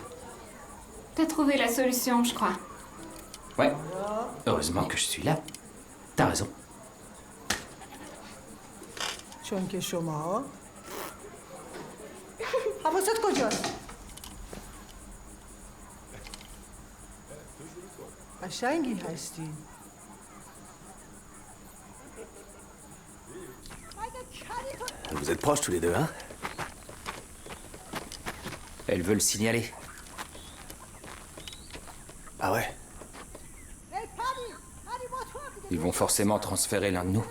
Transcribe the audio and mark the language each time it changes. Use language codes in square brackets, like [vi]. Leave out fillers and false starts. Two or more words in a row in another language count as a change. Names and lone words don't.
[fr] T'as trouvé la solution, je crois. Ouais. Heureusement que je suis là. T'as raison. [fa] چون که شما حواست کجاست؟ قشنگی هستی. [fr] Vous êtes proches tous les deux, hein? Elle veut le signaler. Ah ouais? Ils vont forcément transférer l'un de nous.